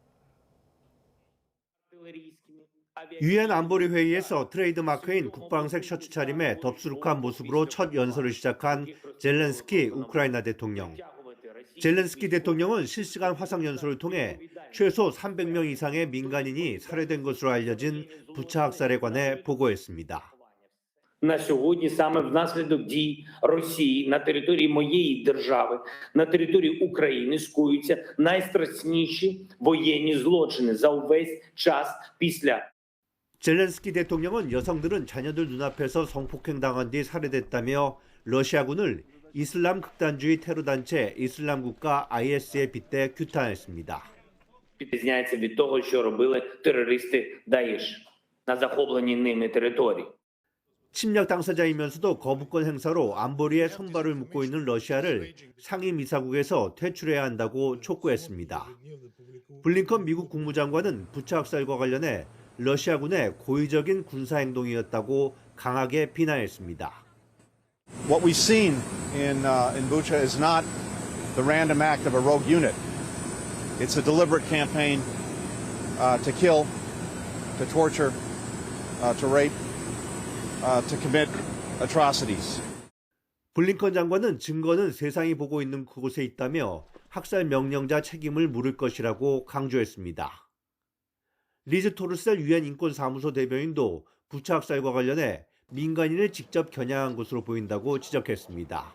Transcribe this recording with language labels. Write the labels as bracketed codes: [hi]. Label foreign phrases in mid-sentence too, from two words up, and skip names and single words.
[ko] 유엔 안보리 회의에서 트레이드마크인 국방색 셔츠 차림에 덥수룩한 모습으로 첫 연설을 시작한 젤렌스키 우크라이나 대통령. 젤렌스키 대통령은 실시간 화상 연설을 통해 최소 300명 이상의 민간인이 살해된 것으로 알려진 부차 학살에 관해 보고했습니다. [uk] На сьогодні саме внаслідок дій Росії на території моєї держави, на території України скоюються найстрашніші воєнні злочини за увесь час після. [ko] 젤렌스키 대통령은 여성들은 자녀들 눈앞에서 성폭행당한 뒤 살해됐다며 러시아군을 이슬람 극단주의 테러단체 이슬람 국가 IS에 빗대 규탄했습니다. [uk] Відрізняється від того, що робили терористи ДАІШ на захопленій ними території. [ko] 침략 당사자이면서도 거부권 행사로 안보리에 손발을 묶고 있는 러시아를 상임이사국에서 퇴출해야 한다고 촉구했습니다. 블링컨 미국 국무장관은 부차 학살과 관련해 러시아군의 고의적인 군사행동이었다고 강하게 비난했습니다. [en] What we've seen in Bucha is not the random act of a rogue unit. It's a deliberate campaign to kill, to torture, to rape, to commit atrocities. [ko] 블링컨 장관은 증거는 세상이 보고 있는 그곳에 있다며 학살 명령자 책임을 물을 것이라고 강조했습니다. 리즈 토르셀 유엔 인권사무소 대변인도 부차 학살과 관련해 민간인을 직접 겨냥한 것으로 보인다고 지적했습니다.